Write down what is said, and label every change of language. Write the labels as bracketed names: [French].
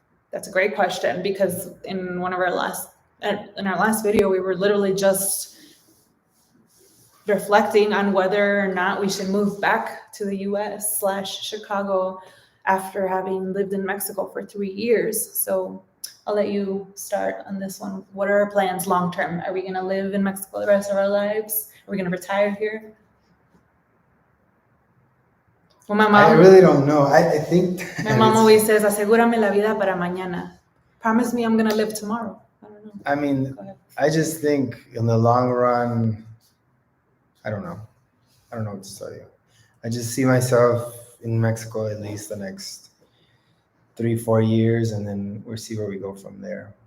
[English] That's a great question, because in our last video, we were literally just reflecting on whether or not we should move back to the US/Chicago after having lived in Mexico for 3 years. So I'll let you start on this one. What are our plans long term? Are we going to live in Mexico the rest of our lives? Are we going to retire here? Well, I really don't know. I think my mom always says, [Spanish] "Asegúrame la vida para mañana." [English] Promise me I'm going to live tomorrow. I don't know. I mean, I just think in the long run, I don't know what to tell you. I just see myself in Mexico at least the next 3-4 years, and then we'll see where we go from there.